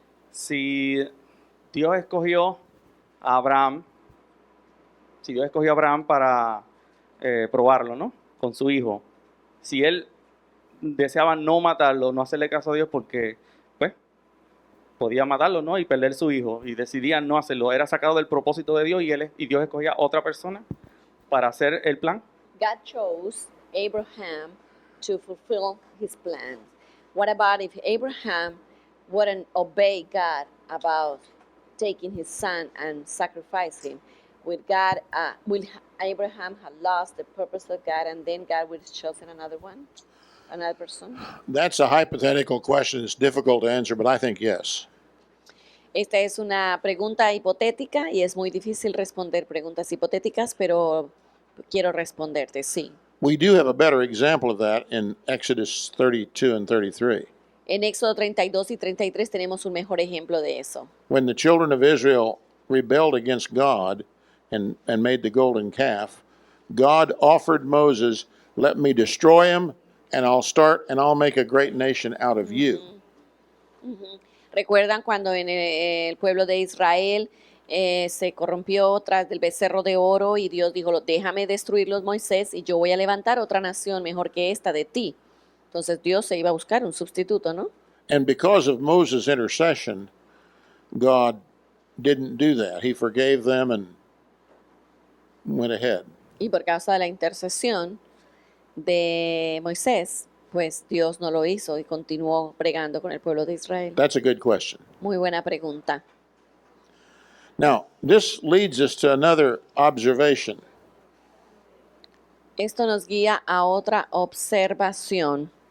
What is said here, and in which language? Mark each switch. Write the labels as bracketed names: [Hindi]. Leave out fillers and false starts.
[Spanish] Si Dios escogió a Abraham, para probarlo, ¿no? Con su hijo. Si él deseaba no matarlo, no hacerle caso a Dios porque, pues, podía matarlo, ¿no? Y perder su hijo. Y decidía no hacerlo. Era sacado del propósito de Dios y Dios escogía a otra persona para hacer el plan. [English] God chose Abraham to fulfill his plans. What about if Abraham wouldn't obey God about taking his son and sacrifice him? Will Abraham have lost the purpose of God and then God would have chosen another person? That's a hypothetical question. It's difficult to answer, but I think yes. [Spanish] Esta es una pregunta hipotética y es muy difícil responder preguntas hipotéticas, pero quiero responderte, sí. [English] We do have a better example of that in Exodus 32 and 33. [Spanish] En Éxodo 32 y 33 tenemos un mejor ejemplo de eso. [English] When the children of Israel rebelled against God and made the golden calf, God offered Moses, let me destroy him, and I'll make a great nation out of you. [Spanish] ¿Recuerdan cuando en el pueblo de Israel se corrompió tras del becerro de oro y Dios dijo, déjame destruirlos, Moisés, y yo voy a levantar otra nación mejor que esta de ti? Entonces Dios se iba a buscar un sustituto, ¿no? [English] And because of Moses' intercession, God didn't do that. He forgave them and went ahead. [Spanish] Y por causa de la intercesión de Moisés, pues Dios no lo hizo y continuó bregando con el pueblo de Israel. [English] That's a good question. [Spanish] Muy buena pregunta. [English] Now, this leads us to another observation. [Spanish] Esto nos guía a otra observación.